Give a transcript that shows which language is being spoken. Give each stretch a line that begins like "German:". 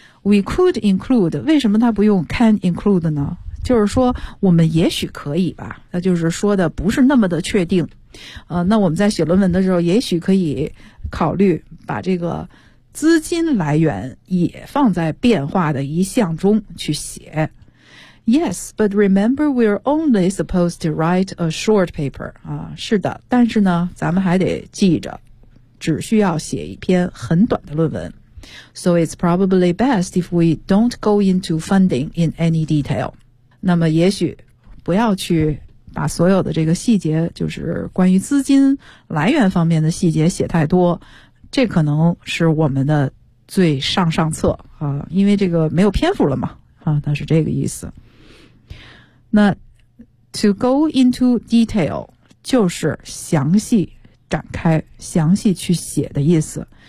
English: We could include，
Chinese: 为什么它不用 can include 呢？就是说我们也许可以吧，那就是说的不是那么的确定。那我们在写论文的时候也许可以考虑把这个资金来源也放在变化的一项中去写。
English: Yes, but remember we're only supposed to write a short paper.
Chinese: 啊，是的，但是呢，咱们还得记着，只需要写一篇很短的论文。
English: So it's probably best if we don't go into funding in any detail.
Chinese: 那么也许不要去把所有的这个细节，就是关于资金来源方面的细节写太多，这可能是我们的最上上策啊，因为这个没有篇幅了嘛。啊，那是这个意思。那
English: to go into detail
Chinese: 就是详细展开，详细去写的意思。